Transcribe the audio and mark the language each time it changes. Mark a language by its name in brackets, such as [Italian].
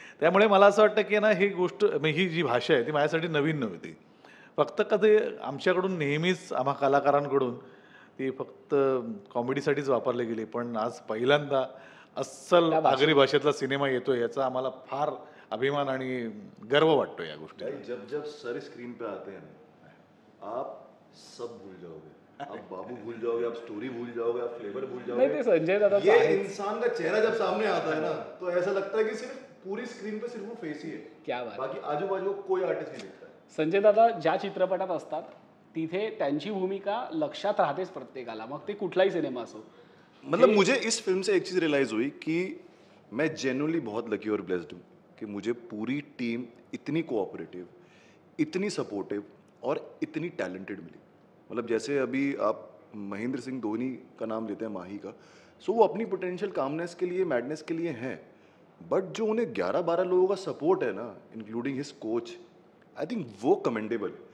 [Marathi] त्यामुळे मला असं वाटतं की ना ही गोष्ट, ही जी भाषा आहे ती माझ्यासाठी नवीन नव्हती. फक्त कधी आमच्याकडून नेहमीच आम्हा कलाकारांकडून ती फक्त कॉमेडीसाठीच वापरली गेली, पण आज पहिल्यांदा अस्सल आगरी भाषेतला सिनेमा येतोय याचा आम्हाला फार अभिमान आणि गर्व वाटतो या गोष्टी. [Hindi] जब जब सर स्क्रीन पे आते हैं ना, आप सब भूल जाओगे. आप बाबू भूल जाओगे, आप स्टोरी भूल जाओगे, आप फ्लेवर भूल जाओगे. नहीं, संजय दादा ये इंसान का चेहरा जब सामने आता है ना, तो ऐसा लगता है कि सिर्फ पूरी स्क्रीन पे सिर्फ वो फेस ही है. क्या बात. बाकी आजू बाजू कोई आर्टिस्ट नहीं दिखता. [Marathi] संजय दादा ज्या चित्रपटात असतात तिथे त्यांची भूमिका लक्षात राहतेच प्रत्येकाला, मग ते कुठलाही सिनेमा असो. [Hindi] मतलब मुझे इस फिल्म से एक चीज़ रियलाइज़ हुई कि मैं जेन्युइनली बहुत लकी और ब्लेस्ड हूँ कि मुझे पूरी टीम इतनी कोऑपरेटिव, इतनी सपोर्टिव और इतनी टैलेंटेड मिली. मतलब जैसे अभी आप महेंद्र सिंह धोनी का नाम लेते हैं, माही का, सो वो अपनी पोटेंशियल कामनेस के लिए, मैडनेस के लिए हैं, बट जो उन्हें 11-12 लोगों का सपोर्ट है ना, [English] including his coach, I think [Hindi] वो कमेंडेबल.